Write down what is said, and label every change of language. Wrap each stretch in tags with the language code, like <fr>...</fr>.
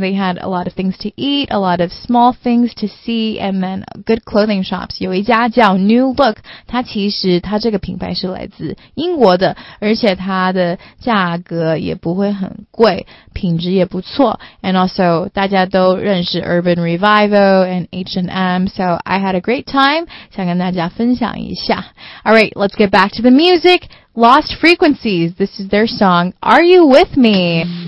<en>They had a lot of things to eat, a lot of small things to see, and then good clothing shops.</en> <zh>有一家叫 New Look, 它其实它这个品牌是来自英国的，而且它的价格也不会很贵，品质也不错。</zh> <en>And also,</en> <zh>大家都认识</zh> <en>Urban Revival and H&M, so I had a great time.</en> <zh>想跟大家分享一下。</zh> <en>All right, let's get back to the music. Lost Frequencies, this is their song, Are You With Me?</en>